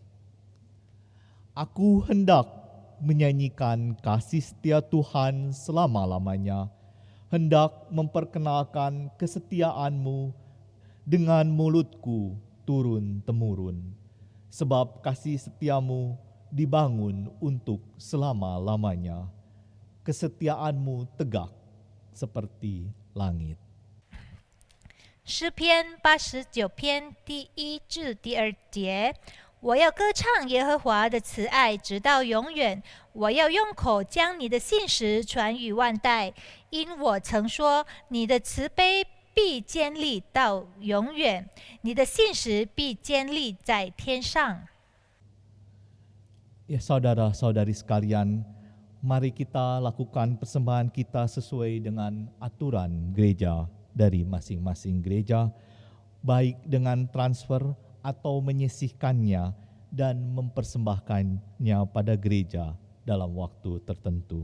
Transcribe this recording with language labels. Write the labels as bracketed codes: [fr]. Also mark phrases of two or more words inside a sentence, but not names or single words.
[id] Aku hendak menyanyikan kasih setia Tuhan selama-lamanya, hendak memperkenalkan kesetiaan-Mu dengan mulutku turun-temurun, sebab kasih setiamu dibangun untuk selama-lamanya. Kesetiaan-Mu tegak seperti langit. [zh] 诗篇89篇第1至第2节，我要歌唱耶和华的慈爱直到永远，我要用口将你的信实传与万代，因我曾说你的慈悲必坚立到永远，你的信实必坚立在天上。 [id] Ya saudara-saudari sekalian, mari kita lakukan persembahan kita sesuai dengan aturan gereja dari masing-masing gereja, baik dengan transfer atau menyisihkannya dan mempersembahkannya pada gereja dalam waktu tertentu.